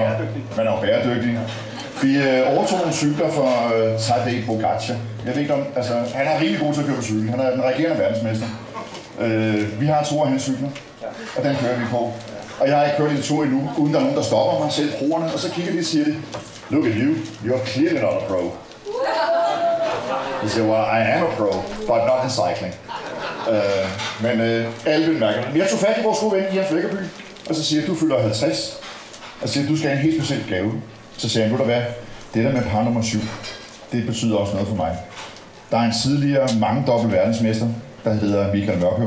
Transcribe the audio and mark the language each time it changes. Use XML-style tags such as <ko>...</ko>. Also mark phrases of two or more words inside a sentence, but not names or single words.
<da>Man er jo bæredygtig. Vi overtog nogle cykler for Tadej Pogačar. Jeg ved ikke om... Altså, han er rigtig god til at køre på cykel. Han er den regerende verdensmester. Vi har 2 af hans cykler, og den kører vi på. Og jeg har ikke kørt en tur endnu, uden der er nogen, der stopper mig selv brugerne, og så kigger de og siger,</da> <en>look at you, you're clearly not a pro.</en> <da>De siger,</da> <en>well, I am a pro, but not in cycling.</en> <da>Men alle vil mærke det. Jeg tog fat i vores gode ven, Jens Vækkerby, og så siger jeg, du fylder 50, og så siger du skal have en helt speciel gave. Så siger han, ved du hvad, det der med par nummer 7, det betyder også noget for mig. Der er en tidligere mangedobbelt verdensmester, der hedder Michael Mørkøv.</da>